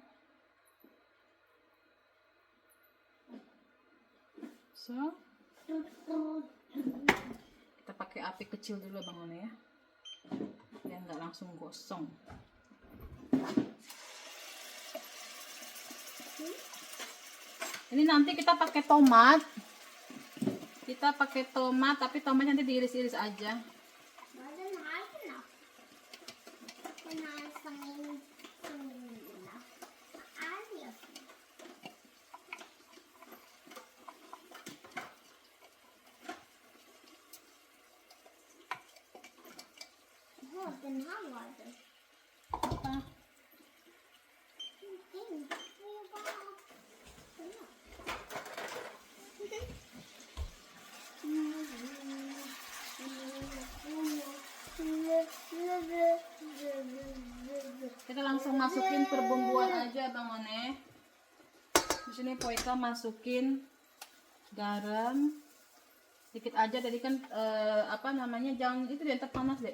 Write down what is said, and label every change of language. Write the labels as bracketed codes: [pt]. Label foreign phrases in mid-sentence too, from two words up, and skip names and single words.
[id] So, kita pakai api kecil dulu Bang One ya. Biar nggak langsung gosong. Ini nanti kita pakai tomat. Kita pakai tomat, tapi tomatnya nanti diiris-iris aja. [sv] Vad är den här för något? Den här som är lila. Vad är det för något? Jaha, den här var det. [id] Apa? [sv] Ingenting. Det är bara... [id] Kita langsung masukin perbumbuan aja Bang One. Di sini Poika masukin garam, Dikit aja tadi kan apa namanya, jangan itu dia panas deh.